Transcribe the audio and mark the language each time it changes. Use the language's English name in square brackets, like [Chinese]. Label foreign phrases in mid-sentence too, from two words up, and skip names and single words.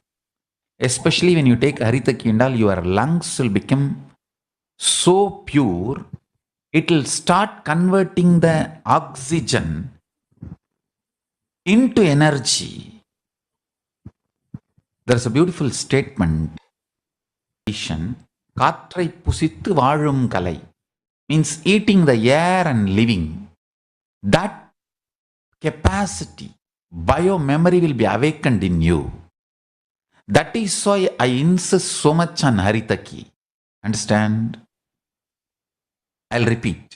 [English] Especially when you take Haritaki and all, your lungs will become so pure, it will start converting the oxygen into energy. There's a beautiful statement. [Tamil] காற்றை புசித்து வாழும் கலை [English] means eating the air and living. That capacity, bio-memory will be awakened in you. That is why I insist so much on Haritaki. Understand? I'll repeat.